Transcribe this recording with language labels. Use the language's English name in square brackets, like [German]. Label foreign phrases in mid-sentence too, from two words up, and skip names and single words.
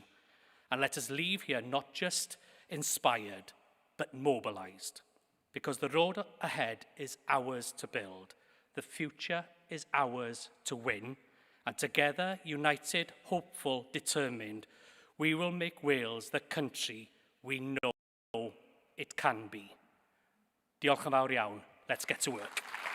[English] And let us leave here not just inspired, but mobilised. Because the road ahead is ours to build. The future is ours to win. And together, united, hopeful, determined, we will make Wales the country we know it can be. [Welsh] Diolch yn fawr iawn. [English] Let's get to work.